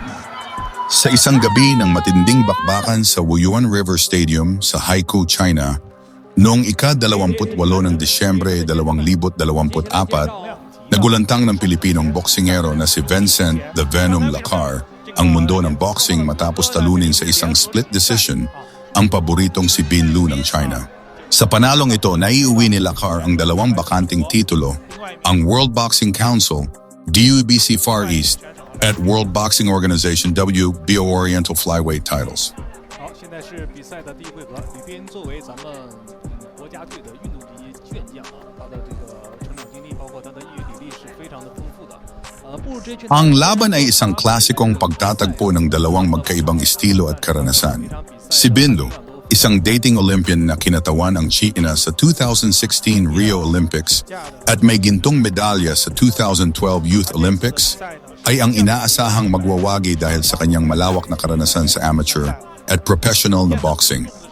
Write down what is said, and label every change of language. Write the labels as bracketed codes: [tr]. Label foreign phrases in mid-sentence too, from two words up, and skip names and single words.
[tl] Sa isang gabi ng matinding bakbakan sa Wuyuan River Stadium sa Haikou, China, noong ika-28 ng Disyembre 2024, nagulantang ng Pilipinong boksingero na si Vincent "The Venom" Lacar ang mundo ng boxing matapos talunin sa isang [en] split decision [tl] ang paboritong si Bin Lu ng China. Sa panalong ito, naiuwi ni Lacar ang 2 bakanting titulo, ang World Boxing Council, WBC Far East, at World Boxing Organization WBO Oriental Flyweight titles. [zh] 好，现在是比赛的第一回合，吕斌作为咱们国家队的运动级健将啊，他的这个成长经历，包括他的业余体力是非常的丰富的。步入这圈， [tl] Ang laban ay isang klasikong pagtatagpo ng dalawang magkaibang estilo at karanasan. Si Bin Lu, isang dating Olympian na kinatawan ang China sa 2016 Rio Olympics at may gintong medalya sa 2012 Youth Olympics, ay ang inaasahang magwawagi dahil sa kanyang malawak na karanasan sa amateur at professional na boxing.